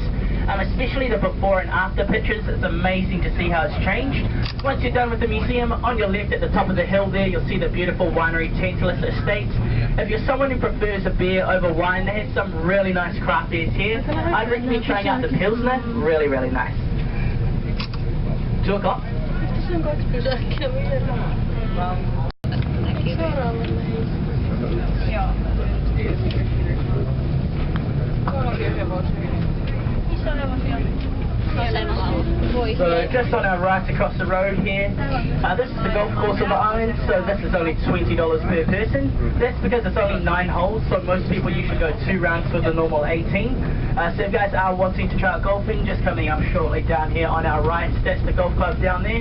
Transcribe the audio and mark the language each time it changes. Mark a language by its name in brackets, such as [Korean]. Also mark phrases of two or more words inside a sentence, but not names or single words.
[English] Especially the before and after pictures. It's amazing to see how it's changed. Once you're done with the museum, on your left at the top of the hill there, you'll see the beautiful winery Tantalus Estate. If you're someone who prefers a beer over wine, they have some really nice craft beers here. I'd recommend trying out the Pilsner, really, really nice. 2 o'clock. [Finnish] Tässä on 2 pysäkkiä vielä. Seuraavalle meistä. Joo. Tuollakin hevosia. Missä on hevosia? [English] So just on our right across the road here, this is the golf course on the island, so this is only $20 per person. That's because it's only 9 holes, so most people usually go 2 rounds for the normal 18. So if you guys are wanting to try out golfing, just coming up shortly down here on our right, that's the golf club down there.